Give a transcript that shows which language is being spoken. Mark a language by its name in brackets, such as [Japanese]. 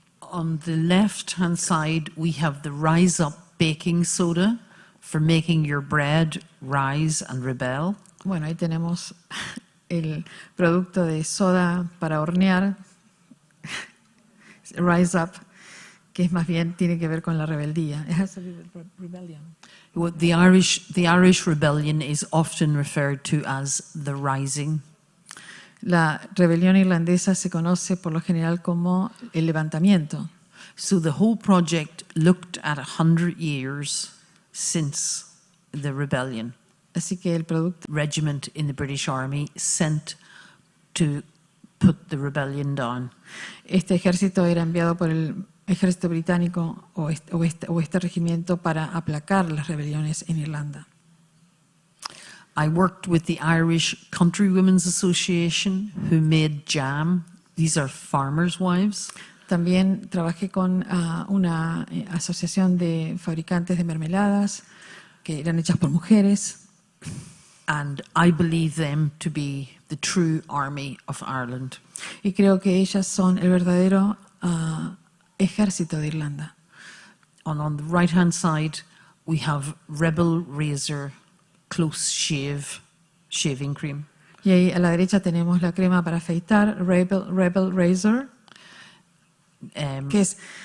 [English] On the left-hand side, we have the Rise Up baking soda for making your bread rise and rebel. [Spanish] Bueno, ahí tenemos el producto de soda para hornear, Rise Up, que es más bien tiene que ver con la rebeldía. [English] It has to do with rebellion. Well, the Irish rebellion is often referred to as the Rising. [Spanish] La rebelión irlandesa se conoce por lo general como el levantamiento. [English] So the whole project looked at 100 years since the rebellion. [Spanish] Así que el producto [English] Regiment in the British Army sent to put the rebellion down. [Spanish] Este ejército era enviado por el ejército británico o este regimiento para aplacar las rebeliones en Irlanda. [English] I worked with the Irish Country Women's Association, who made jam. These are farmers' wives. [Spanish] También trabajé con una asociación de fabricantes de mermeladas que eran hechas por mujeres. [English] And I believe them to be the true army of Ireland. [Spanish] Y creo que ellas son el verdadero ejército de Irlanda. [English] And on the right-hand side, we have Rebel Razor Close Shave shaving cream. [Spanish] Y ahí a la derecha tenemos la crema para afeitar, Rebel Razor, que es